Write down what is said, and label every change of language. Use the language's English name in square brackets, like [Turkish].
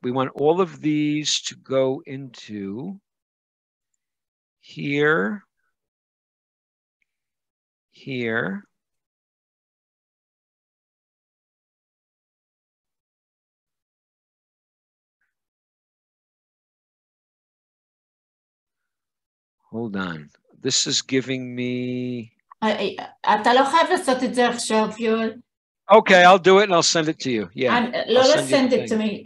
[English] We want all of these to go into here, here, hold on. This is giving me... [Hebrew] אתה לא חייב לעשות את זה עכשיו, יואל. [English] Okay, I'll do it and I'll send it to you. Yeah. לא send it to me.